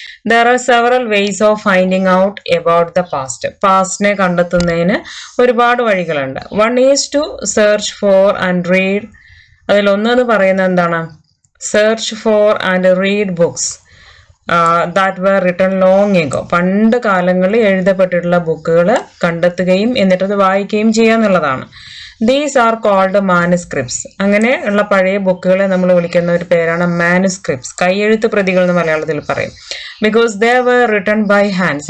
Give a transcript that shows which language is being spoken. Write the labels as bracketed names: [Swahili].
[English] There are several ways of finding out about the past. [Malayalam] പാസ്റ്റിനെ കണ്ടെത്തുന്നതിന് ഒരുപാട് വഴികളുണ്ട്. [English] One is to search for and read. [Malayalam] അതിലൊന്നെന്ന് പറയുന്നത് എന്താണ്? [English] Search for and read books that were written long ago. [Malayalam] പണ്ട് കാലങ്ങളിൽ എഴുതപ്പെട്ടിട്ടുള്ള ബുക്കുകൾ കണ്ടെത്തുകയും എന്നിട്ടത് വായിക്കുകയും ചെയ്യുക എന്നുള്ളതാണ്. [English] These are called manuscripts. [Malayalam] അങ്ങനെ ഉള്ള പഴയ ബുക്കുകളെ നമ്മൾ വിളിക്കുന്ന ഒരു പേരാണ് മാനുസ്ക്രിപ്റ്റ്സ്. കൈയെഴുത്ത് പ്രതികൾ എന്ന് മലയാളത്തിൽ പറയും. [English] Because they were written by hands.